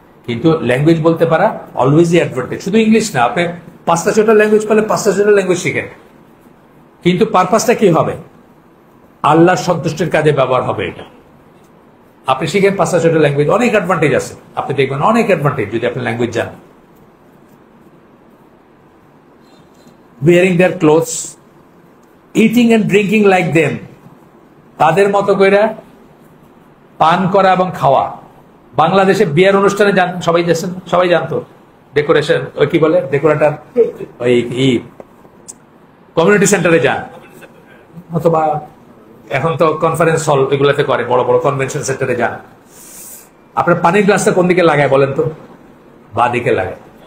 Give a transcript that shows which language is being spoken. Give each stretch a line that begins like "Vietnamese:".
Bangla: কিন্তু ল্যাঙ্গুয়েজ বলতে পারা অলওয়েজই অ্যাডভান্টেজ। শুধু ইংলিশ না, আপনি 5টা-6টা ল্যাঙ্গুয়েজ পেলে 5টা-6টা ল্যাঙ্গুয়েজ শিখেন, কিন্তু পারপাসটা কি হবে? আল্লাহর সন্তুষ্টির কাজে ব্যবহার হবে। এটা আপনি শিখেন 5টা-6টা ল্যাঙ্গুয়েজ, অনেক অ্যাডভান্টেজ আছে, আপনি দেখবেন অনেক অ্যাডভান্টেজ যদি আপনি ল্যাঙ্গুয়েজ জানেন।
English: wearing their clothes, eating and drinking like them, তাদের মতো করে পান করা এবং খাওয়া।
Bangla: বাংলাদেশে বিয়ের অনুষ্ঠানে যান, সবাই জানতো ডেকোরেশন, ওই কি বলে ডেকোরেটর, ওই কমিউনিটি সেন্টারে যান, অথবা এখন তো কনফারেন্স হল এগুলোতে করে, বড় বড় কনভেনশন সেন্টারে যান। আপনার পানির গ্লাসটা কোন দিকে লাগায় বলেন তো? বা দিকে লাগায়।